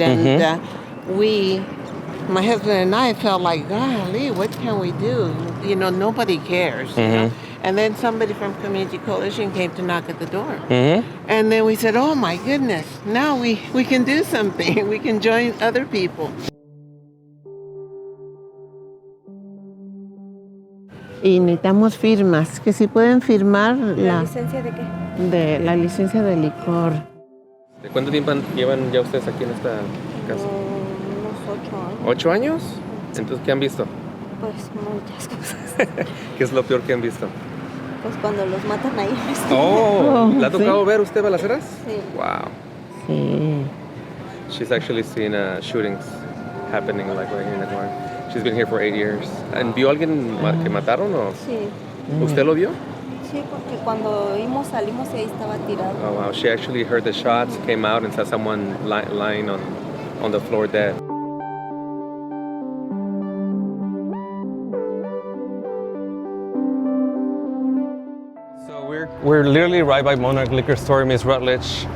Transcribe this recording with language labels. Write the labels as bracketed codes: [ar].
[en] And my husband and I felt like, golly, what can we do? You know, nobody cares. You know? And then somebody from Community Coalition came to knock at the door. And then we said, oh my goodness, now we can do something. We can join other people. [es] Y necesitamos firmas, que si pueden firmar ¿La licencia de qué? De la licencia de licor. ¿De cuánto tiempo llevan ya ustedes aquí en esta casa? Unos 8 años. ¿8 años? Entonces, ¿qué han visto? Pues muchas cosas. ¿Qué es lo peor que han visto? Pues cuando los matan ahí. ¿Le ha tocado ver usted balaceras? Sí. [en] Wow. [es] Sí. [en] She's actually seen shootings happening like right here in the corner. She's been here for 8 years. [es] ¿And vio a alguien que mataron o? Sí. ¿Usted lo vio? Sí, porque cuando salimos y ahí estaba tirado. [en] Oh wow, she actually heard the shots, came out and saw someone lying on the floor dead. So we're literally right by Monarch liquor store, Miss Rutledge.